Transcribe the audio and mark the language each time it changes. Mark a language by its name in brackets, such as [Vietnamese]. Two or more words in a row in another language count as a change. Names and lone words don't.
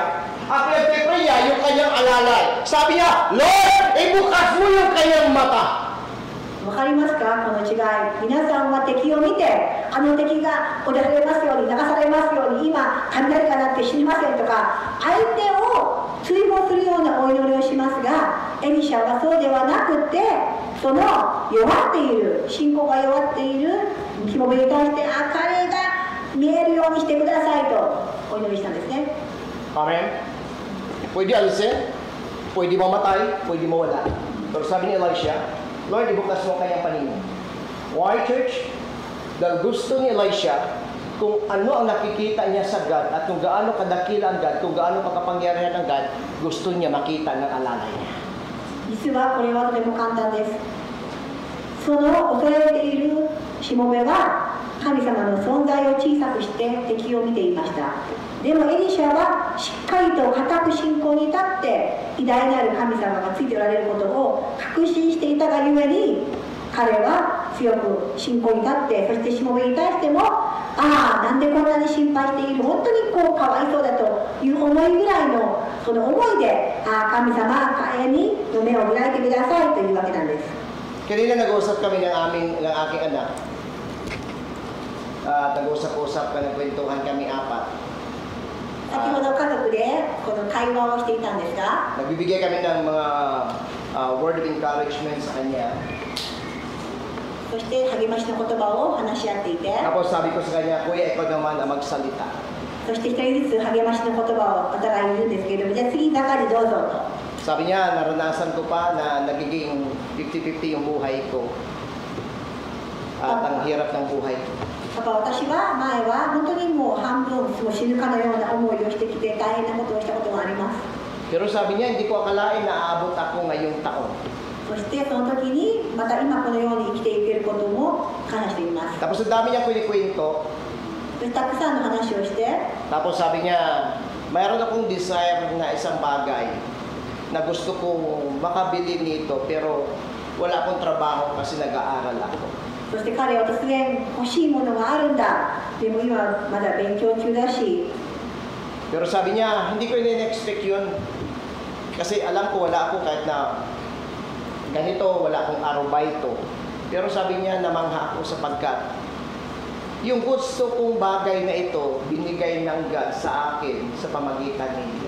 [Filipino] Ang pinagpipray niya, yung kanyang alalay. Sabi niya, Lord, ibukas mo yung kanyang mata. [Japanese] わかりますか、この違い。皆さんは敵を見て、あの敵が脅されますように、流されますように、今雷が鳴って死にませんとか、相手を追放するようなお祈りをしますが、エリシャはそうではなくて、その弱っている、信仰が弱っているしもべに対して、彼が見えるようにしてくださいとお祈りしたんですね。 [Filipino] Amen? Pwede alisin, pwede mamatay, pwede mawala. Pero sabi ni Elisha, Lord, ibukas mo kanyang paningin. [English] Why, church? [Filipino] Dahil gusto ni Elisha kung ano ang nakikita niya sa God at kung gaano kadakila ang God, kung gaano kakapangyarihan ang God, gusto niya makita ng alalay niya. [Japanese] 実はこれはとても簡単です。その恐れているしもべは神様の存在を小さくして敵を見ていました。でもエリシャはしっかりと固く信仰に立って偉大なる神様がついておられることを確信していたがゆえに、彼は強く信仰に立って、そしてしもべに対しても、なんでこんなに心配している、本当にかわいそうだという思いぐらいのその思いで、神様、彼に目を開いてくださいというわけなんです。 [Filipino] Kanina nag-uusap kami ng aking anak. Nag-usap-usap ka, nagkwentuhan kami apat. [Japanese] 先ほど家族でこの会話をしていたんですが、 [Filipino] Nagbibigay kami ng mga [English] word of encouragement [Filipino] sa kanya. [Japanese] そして励ましの言葉を話し合っていて、 [Filipino] Tapos sabi ko sa kanya, Kuya, ikaw naman ang magsalita. [Japanese] そして一人ずつ励ましの言葉をお互い言うんですけれども、じゃあ次、中でどうぞと。 [Filipino] Sabi niya, naranasan ko pa na nagiging 50-50 yung buhay ko. At ang hirap ng buhay ko. [Japanese] だから私は前は本当にもう半分もう死ぬかのような思いをしてきて大変なことをしたことがあります。 [Filipino] Pero sabi niya, hindi ko akalain na aabot ako ngayong taon. [Japanese] そしてその時にまた今このように生きていけることも感謝しています。 [Filipino] Tapos ang dami niya kwento. [Japanese] そしてたくさんの話をして、 [Filipino] Tapos sabi niya, mayroon akong desire na isang bagay na gusto kong makabili nito pero wala akong trabaho kasi nag-aaral ako. [Japanese] そして彼は突然欲しいものがあるんだ。でも今まだ勉強中だし。 [Filipino] Pero sabi niya, hindi ko in-expect yun. Kasi alam ko wala ako kahit na ganito, wala akong arubaito. Pero sabi niya, namangha ako sapagkat yung gusto kong bagay na ito, binigay ng God sa akin sa pamagitan ninyo.